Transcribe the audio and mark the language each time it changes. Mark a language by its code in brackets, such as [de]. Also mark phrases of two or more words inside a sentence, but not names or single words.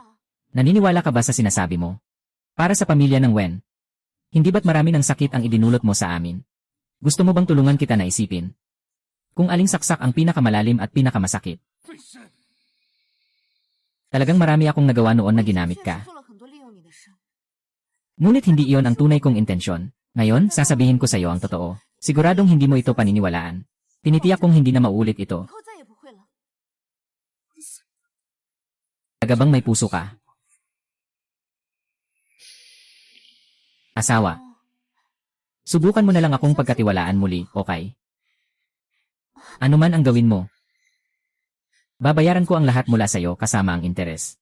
[tl] Naniniwala ka ba sa sinasabi mo? Para sa pamilya ng Wen. Hindi ba't marami ng sakit ang idinulot mo sa amin? Gusto mo bang tulungan kita na isipin? Kung aling saksak ang pinakamalalim at pinakamasakit. Talagang marami akong nagawa noon na ginamit [zh] 确实 [tl] ka. [zh] 做了很多利用你的事。 [tl] Ngunit hindi iyon ang tunay kong intensyon. Ngayon, sasabihin ko sa iyo ang totoo. Siguradong hindi mo ito paniniwalaan. Tinitiyak kong hindi na maulit [zh] 以 [tl] ito. [zh] 后再也不会了。 [tl] Agabang may puso ka. Asawa. 哦 Subukan mo na lang akong pagkatiwalaan muli, okay? Ano man ang gawin mo. Babayaran ko ang lahat mula sa iyo kasama ang interes.